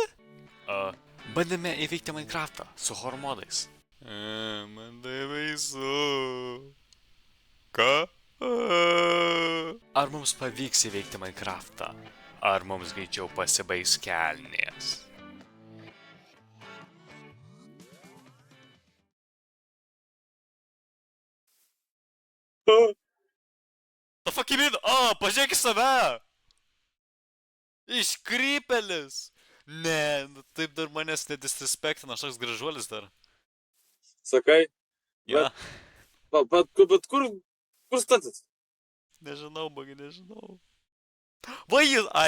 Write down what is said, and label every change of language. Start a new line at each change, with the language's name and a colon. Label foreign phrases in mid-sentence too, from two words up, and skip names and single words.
Lithuanian: Bandėme įveikti Minecraftą su hormodais. Man tai baisu. Ką? Ar mums pavyks įveikti Minecraftą? Ar mums greičiau pasibaigs kelnės?
English: The fuck you mean?
Lithuanian: Pažiūrėk į save! Iškrypelis! Ne, taip dar manęs nedisrespektina, aš toks gražuolis dar. Sakai? Ja. Bet kur statis? Nežinau, Bugi, nežinau. Va jis, ai.